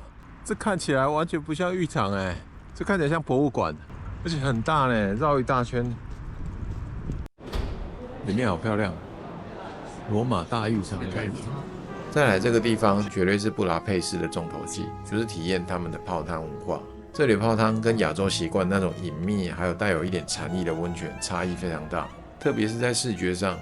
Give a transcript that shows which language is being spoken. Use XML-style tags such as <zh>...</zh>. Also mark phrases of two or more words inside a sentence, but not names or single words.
<zh>這看起來完全不像浴場哎，這看起來像博物館，而且很大呢，繞一大圈。裡面好漂亮，羅馬大浴場的感覺。再來這個地方絕對是布達佩斯的重頭戲，就是體驗他們的泡湯文化。這裡泡湯跟亞洲習慣那種隱秘還有帶有一點禪意的溫泉差異非常大，特別是在視覺上。</zh>